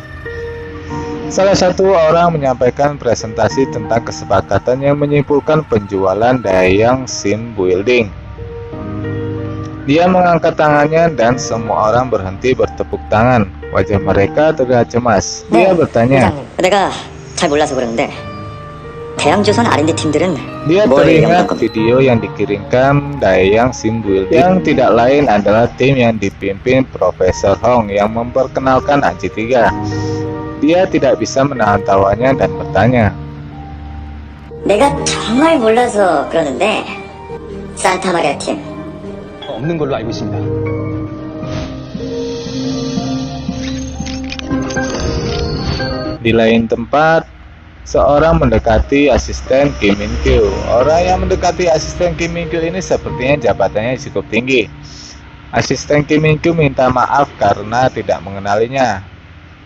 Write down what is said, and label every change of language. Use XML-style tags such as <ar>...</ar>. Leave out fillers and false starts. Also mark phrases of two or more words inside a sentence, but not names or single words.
<id>Salah satu orang menyampaikan presentasi tentang kesepakatan yang menyimpulkan penjualan Daeyang Sim Building. Dia mengangkat tangannya dan semua orang berhenti bertepuk tangan. Wajah mereka terlihat cemas. Dia bertanya,</id> <ko>내가 잘 몰라서 그러는데 대양조선 R&D 팀들은</ko> <id>dia teringat video yang dikirimkan Daeyang Sim Building yang tidak lain adalah tim yang dipimpin Profesor Hong yang memperkenalkan Aji 3. Dia tidak bisa menahan tawanya dan bertanya,</id> <ko>내가 정말 몰라서 그러는데 산타마리아 팀 없는 걸로 알고 있습니다.</ko> <id>Di lain tempat, seorang mendekati asisten Kim Min Kyu. Orang yang mendekati asisten Kim Min Kyu ini sepertinya jabatannya cukup tinggi. Asisten Kim Min Kyu minta maaf karena tidak mengenalinya.</id>